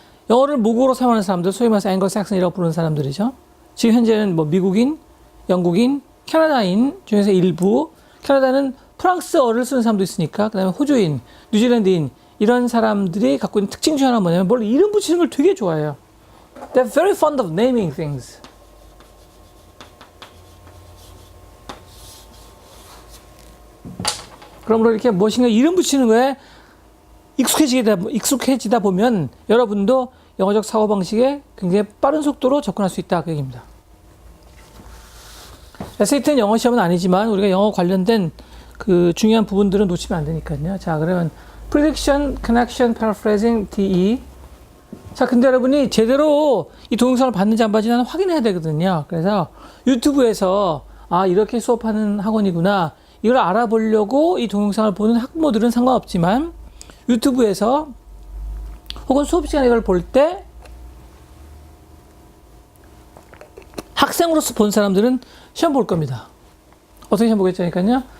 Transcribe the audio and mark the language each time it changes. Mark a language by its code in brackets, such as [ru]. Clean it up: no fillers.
[ko] 영어를 모국어로 사용하는 사람들, 소위 말해서 앵글삭슨이라고 부르는 사람들이죠. 지금 현재는 뭐 미국인, 영국인, 캐나다인 중에서 일부, 캐나다는 프랑스어를 쓰는 사람도 있으니까, 그 다음에 호주인, 뉴질랜드인, 이런 사람들이 갖고 있는 특징 중 하나는 뭐냐면 뭘 이름 붙이는 걸 되게 좋아해요. [en] They're very fond of naming things. [ko] 그러므로 이렇게 무엇인가 이름 붙이는 거에 익숙해지다 보면 여러분도 영어적 사고방식에 굉장히 빠른 속도로 접근할 수 있다 그 얘기입니다. SAT는 영어 시험은 아니지만 우리가 영어 관련된 그 중요한 부분들은 놓치면 안 되니까요. 자, 그러면 prediction, connection, paraphrasing, DE. 자, 근데 여러분이 제대로 이 동영상을 봤는지 안 봤는지 나는 확인해야 되거든요. 그래서 유튜브에서 아, 이렇게 수업하는 학원이구나. 이걸 알아보려고 이 동영상을 보는 학부모들은 상관없지만 유튜브에서 혹은 수업 시간에 이걸 볼 때 학생으로서 본 사람들은 시험 볼 겁니다. 어떻게 시험 보겠자니까요.